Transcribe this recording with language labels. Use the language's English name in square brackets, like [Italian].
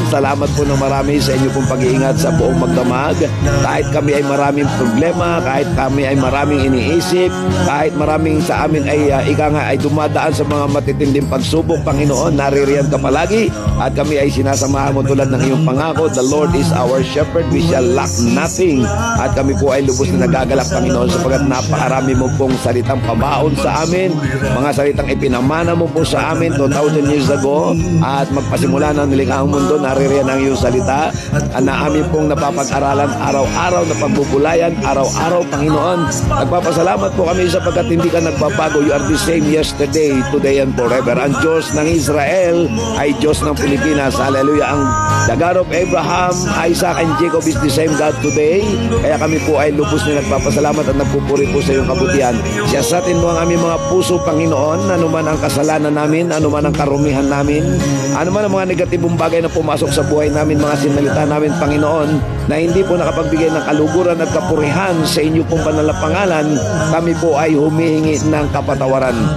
[Filipino] Salamat po ng marami sa inyo pong pag-iingat sa buong magdamag. Kahit kami ay maraming problema, kahit kami ay maraming iniisip, kahit maraming sa amin ay ay dumadaan sa mga matitinding pagsubok, Panginoon, naririyan ka palagi at kami ay sinasamahan mo tulad ng iyong pangako. [English] The Lord is our shepherd, we shall lack nothing. [Filipino] At kami po ay lubos na nagagalak, Panginoon, sapagat napakarami mo pong salitang pabaon sa amin, mga salitang ipinamana mo po sa amin [English] 2,000 years ago. [Filipino] At magpasimula ng nilikhang mundo, naririyan ang iyong salita na amin pong napapag-aralan araw-araw na pagbubulayan, araw-araw, Panginoon. Nagpapasalamat po kami sapagkat hindi ka nagbabago. [English] You are the same yesterday, today, and forever. [Filipino] Ang Diyos ng Israel ay Diyos ng Pilipinas. Hallelujah. [English] Ang the God of Abraham, Isaac, and Jacob is the same God today. [Filipino] Kaya kami po ay lubos na nagpapasalamat at nagpupuri po sa iyong kabutihan. Siyasatin mo ang aming mga puso, Panginoon, anuman ang kasalanan namin, anuman ang karumihan namin, anuman ang mga negatibong bagay na pumasok sa buhay namin, mga sinalita namin, Panginoon, na hindi po nakapagbigay ng kaluguran at kapurihan sa inyo pong banal na pangalan, kami po ay humihingi ng kapatawaran.